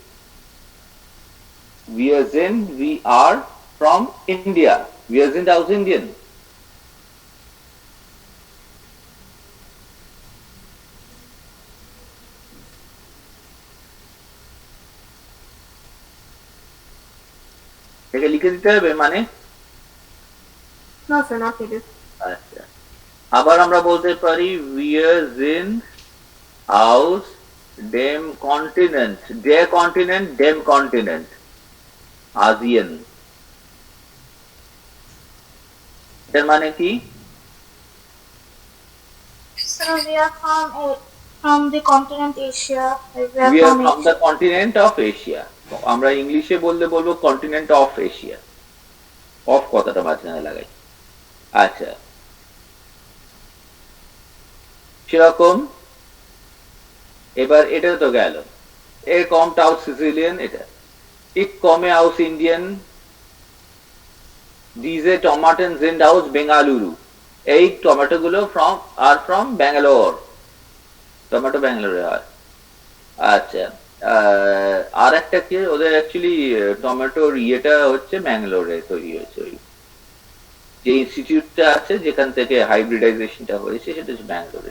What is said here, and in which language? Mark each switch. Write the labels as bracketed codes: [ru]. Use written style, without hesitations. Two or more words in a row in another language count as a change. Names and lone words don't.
[en] We are from India. [de] Wir sind aus Indien. [bn] এটা লিখে দিতে হবে মানে? [en] No, sir, not needed. [bn] আচ্ছা, আবার আমরা বলতে পারি [de] wir sind aus dem Kontinent. Der Kontinent, dem Kontinent. [bn] ASEAN. এর মানে কি? [en] So we are from the continent Asia. We are from the continent of Asia. [bn] আমরা ইংলিশে বললে বলবো [en] continent of Asia. [bn] অফ কথাটা মাঝখানে লাগাই। আচ্ছা, সেরকম এবার এটা তো গেল। এর কমটা আউট সিসিলিয়ান, এটা [de] Ich komme aus Indien. [bn] Diese Tomaten sind aus Bengaluru. এই টমেটো গুলো from Bangalore. টমেটো ব্যাঙ্গালোরে হয়। আচ্ছা, আর একটা কি, ওদের অ্যাকচুয়ালি টমেটোর ইয়েটা হচ্ছে ব্যাঙ্গালোরে তৈরি হয়েছে। ওই যে ইনস্টিটিউটটা আছে যেখান থেকে হাইব্রিডাইজেশনটা হয়েছে সেটা হচ্ছে ব্যাঙ্গালোরে।